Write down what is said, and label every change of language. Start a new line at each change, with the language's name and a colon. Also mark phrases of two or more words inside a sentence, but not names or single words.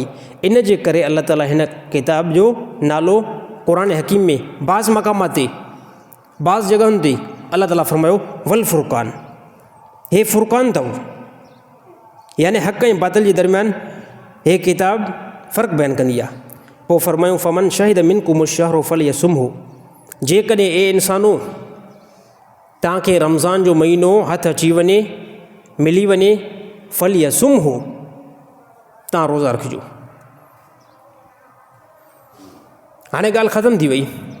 Sindhi: इन जे करे अल्लाह ताला हिन किताब जो नालो क़ुरान हकीम में बाज़ मक़ामात ते, बाज़ जॻहुनि ते अल्लाह ताला फ़रमायो
Arabic: والفرقان,
Sindhi: हे फ़ुरक़ान अथव, यानी हक़ ऐं बातिल जे दरमियान हे किताब फ़र्क़ु बयानु कंदी आहे। पोइ फ़रमायूं
Arabic: فمن شهد منكم الشهر فليصمه,
Sindhi: जेकॾहिं ए इंसानो तव्हांखे रमज़ान जो महीनो हथु अची वञे, मिली वञे, फलयसुमहु, तव्हां रोज़ा रखिजो। हाणे ॻाल्हि ख़तमु थी वई।